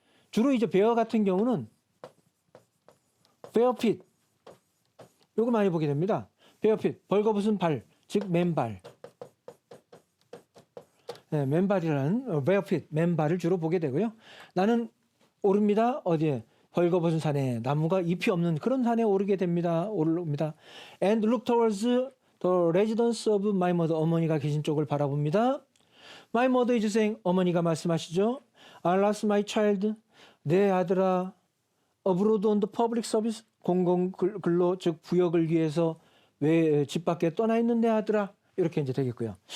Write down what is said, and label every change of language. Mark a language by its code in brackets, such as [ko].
[ko] 주로 이제 bear 같은 경우는 barefoot 요거 많이 보게 됩니다. barefoot 벌거벗은 발, 즉 맨발. 맨발이라는 barefoot 맨발을 주로 보게 되고요. 나는 오릅니다. 어디에? 벌거벗은 산에 나무가 잎이 없는 그런 산에 오르게 됩니다. 오릅니다. [en] And look towards the residence of my mother. [ko] 어머니가 계신 쪽을 바라봅니다. [en] My mother is saying [ko] 어머니가 말씀하시죠. [en] I lost my child. [ko] 내 아들아. [en] abroad on the public service [ko] 공공근로 즉 부역을 위해서 왜 집 밖에 떠나 있는 내 아들아 이렇게 이제 되겠고요.